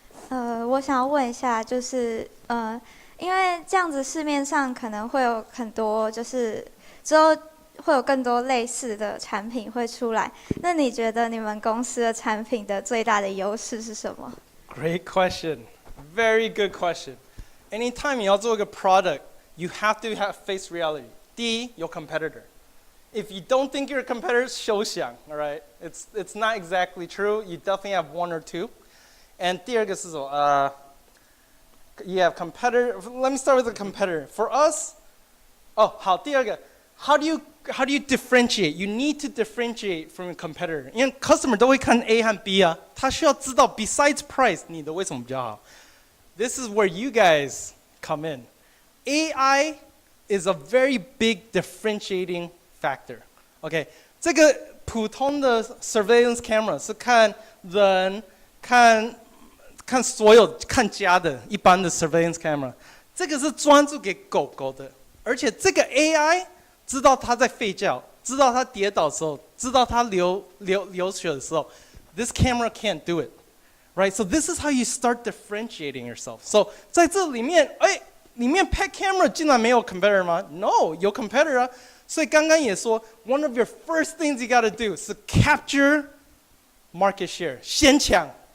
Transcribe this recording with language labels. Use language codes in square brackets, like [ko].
[zh] 我想要问一下，就是因为这样子市面上可能会有很多，就是之后会有更多类似的产品会出来。那你觉得你们公司的产品的最大的优势是什么？ [en] Great question. Very good question. Anytime [zh] 你要做一个 [en] product, you have to face reality. [zh] 第一，有 competitor. [en] If you don't think you're a competitor, [zh] 休想, [en] all right? It's not exactly true. You definitely have one or two. And [zh] 第二个是什么 [en] you have competitor. Let me start with the competitor. For us, [zh] 好，第二个 [en] how do you differentiate? You need to differentiate from a competitor. [zh] 因为 customer 都会看 A 和 B 啊，他需要知道 [en] besides price [zh] 你的为什么比较好。 [en] This is where you guys come in. AI is a very big differentiating factor. [zh] OK, 这个普通的 surveillance camera 是看人、看所有看家的一般的 surveillance camera， 这个是专注给狗狗的，而且这个 AI 知道它在吠叫，知道它跌倒的时候，知道它流血的时候 ， [en] this camera can't do it, right? So this is how you start differentiating yourself. [zh] So 在这里面，里面 pet camera 竟然没有 competitor 吗 ？ [en] No， [zh] 有 competitor 啊。所以刚刚也说 [en] ，one of your first things you gotta do 是 capture market share， [zh] 先抢。